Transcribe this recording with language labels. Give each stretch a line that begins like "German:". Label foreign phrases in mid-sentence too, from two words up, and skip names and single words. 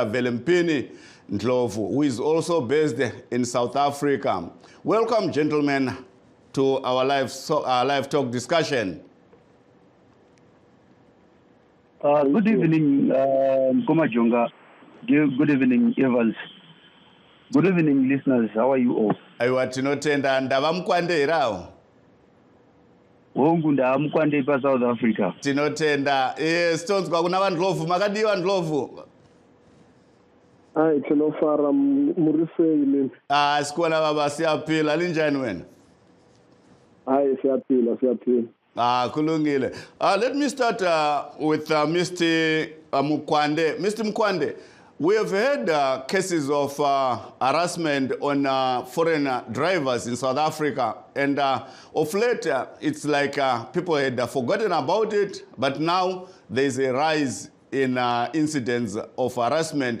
English: Velempini Ndlovu, who is also based in South Africa. Welcome, gentlemen, to our live talk discussion. Good evening, Komajonga. Good evening, Evans. Good evening, listeners. How are you all?
Shona: Aiwa tinotenda ndava Mukwande irao. Hongu ndava Mukwande pa South Africa. Tinotenda. Stones kwa kuna Ndlovu, makadiwa Ndlovu. Tinofara murifei.
North Ndebele: Sikuona baba siyapila linjani wena? Siyapila. Kulungile.
English: Let me start with Mr. Mukwande. Mr. Mukwande, We have had cases of harassment on foreign drivers in South Africa, and of late it's like people had forgotten about it, but now there's a rise in incidents of harassment.